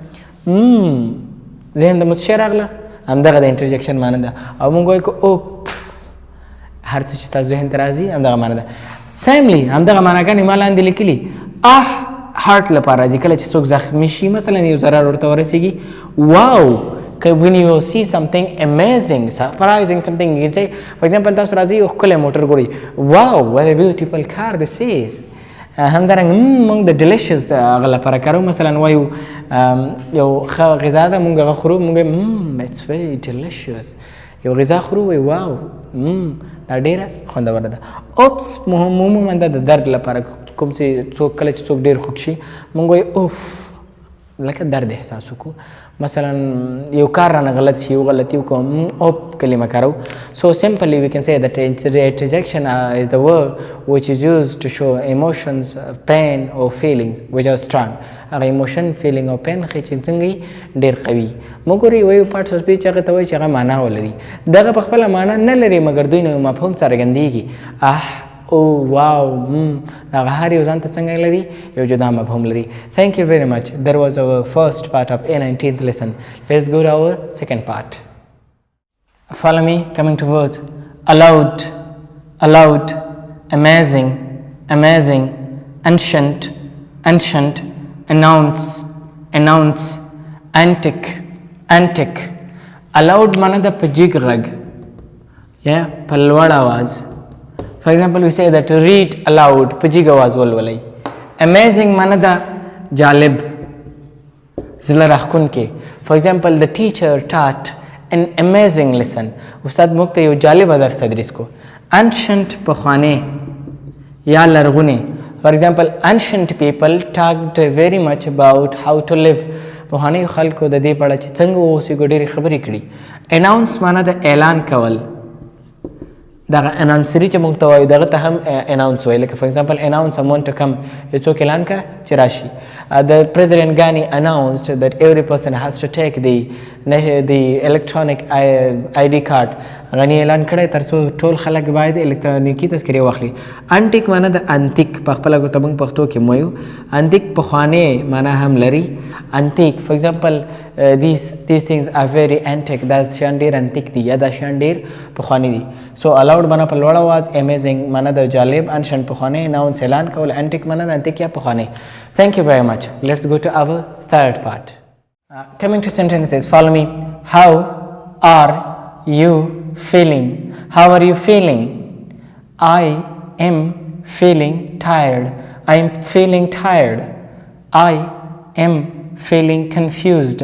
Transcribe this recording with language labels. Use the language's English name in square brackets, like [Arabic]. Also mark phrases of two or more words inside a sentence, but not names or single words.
[Pashto] ذهن ته مو څه شی راغله؟ همدغه د انټروډکشن معنا ده. او موږ وایو که هر څه چې ستاسو ذهن ته راځي همدغه معنا ده. سیملی همدغه معناګانې ما لاندې لیکلي. هارټ لپاره راځي کله چې څوک زخمي شي، مثلا یو ضرر ورته ورسېږي. [English] واو when you see something amazing, surprising, something you can say, for example [Pashto] تاسو راځي یو ښکلی موټر ګورئ، [English] واو what a beautiful car this is. [Pashto] همدارنګه موږ د ډیلیشس هغه لپاره کارو، مثلا وایو یو ښه غذا ده موږ هغه خورو، موږ [English] it's very delicious. [Pashto] یو غذا خورو وایو واو دا ډېره خوندوره ده. اوپس عموما دا د درد لپاره کوم چې څوک کله چې څوک ډېر خوږ شي موږ وایو اوف لکه درد احساس وکړو. مثلا یو کار رانه غلط شي، یو غلطي وکړو اوپ کلمه کارو. [English] So simply we can say that interjection is the word which is used to show emotions, pain or feelings which are strong. [Pashto] هغه [English] emotion, feeling [Pashto] او pain خې چې څنګه ډېر قوي. موږ ګورئ وایو [English] parts of speech [Pashto] هغه ته وایي چې هغه معنا ولري. دغه په خپله معنا نه لري مګر دوی نه یو مفهوم څرګندېږي. او واو دغه هر یو ځان ته څنګه لري یو جدا مفهوم لري. [English] Thank you very much. That was our first part of A-19th lesson. Let's go to our second part. Follow me, coming towards allowed, amazing, ancient, announce, antic. [Pashto] Allowed معنا ده په جګ غږ یا په لوړ आवाज. [English] For example, we say that read aloud, [Pashto] په جګ आवाज ولولئ. Amazing معنا ده جالب، زړه راښکونکی. [English] For example, the teacher taught an amazing lesson. [Pashto] استاد موږ ته یو جالب درس تدریس کو. ancient پخوانه یا لرغونی. [English] For example, ancient people talked very much about how to live. [Pashto] پخواني خلکو د دې په اړه چې څنګه اوسېږو ډېرې خبرې کړي. announce معنا د اعلان کول. دغه اناونسري چې موږ ته وایو دغه ته هم اناونس وایي. [English] لکه for example announce someone to come. [Pashto] یو څوک اعلان کا چې راشي. [English] The President Ghani announced that every person has to take the electronic ID card. [Pashto] غني اعلان کړی تر څو ټول خلک باید الکترونیکی تذکرې واخلي. انټیک معنا د انتیک په خپله ګوته موږ پښتو کې وایو. انتیک پخوانی معنا هم لري. [English] antique for example these things are very antique. [Pashto] دا شیان ډېر انتیک دي یا دا شیان ډېر پخواني دي. [English] So allowed [Pashto] معنا په لوړ اواز، amazing معنا د جالب، انشن پخوانی، announce اعلان کول، انټیک معنا د انتیک یا پخوانی. [English] Thank you very much. Let's go to our third part. Coming to sentences, follow me. How are you feeling? How are you feeling? I am feeling tired. I am feeling tired. I am feeling confused.